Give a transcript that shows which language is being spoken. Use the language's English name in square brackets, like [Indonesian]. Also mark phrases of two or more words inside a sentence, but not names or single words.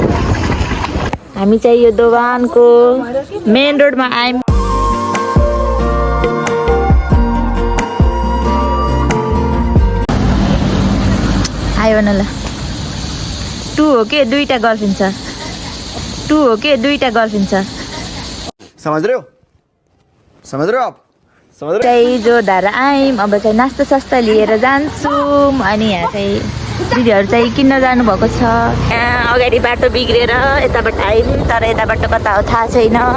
[Nepali] हामी चाहिँ यो दोभानको मेन रोडमा आयौँ। आयो न ल। 2 हो के 2टा गर्लफ्रेन्ड छ। 2 हो के 2टा गर्लफ्रेन्ड छ। [Hindi] समझ रहे हो आप? [Nepali] चाहिँ जोरदार आयौँ। अब चाहिँ नास्ता सास्ता लिएर जान्छौँ। अनि यहाँ चाहिँ दिदीहरू चाहिँ किन्न जानुभएको छ। यहाँ अगाडि बाटो बिग्रेर यताबाट आयौँ, तर यताबाट कता हो थाहा छैन।